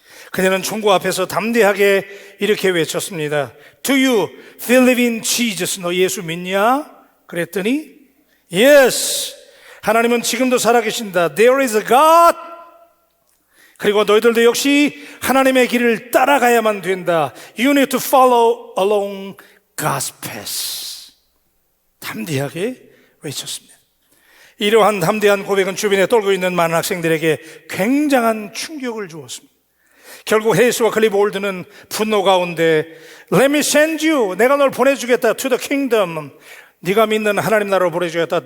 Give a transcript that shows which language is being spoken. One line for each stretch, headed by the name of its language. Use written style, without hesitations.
Korean: 그녀는 총구 앞에서 담대하게 이렇게 외쳤습니다.
English: Do you believe in Jesus?
Korean: 너 예수 믿냐? 그랬더니 Yes, 하나님은 지금도 살아계신다.
English: There is a God.
Korean: 그리고 너희들도 역시 하나님의 길을 따라가야만 된다.
English: You need to follow along God's path.
Korean: 담대하게 외쳤습니다. 이러한 담대한 고백은 주변에 떨고 있는 많은 학생들에게 굉장한 충격을 주었습니다. 결국 해리스와 클리볼드는 분노 가운데
English: Let me send you,
Korean: 내가 널 보내주겠다.
English: To the kingdom,
Korean: 네가 믿는 하나님 나라로 보내주겠다.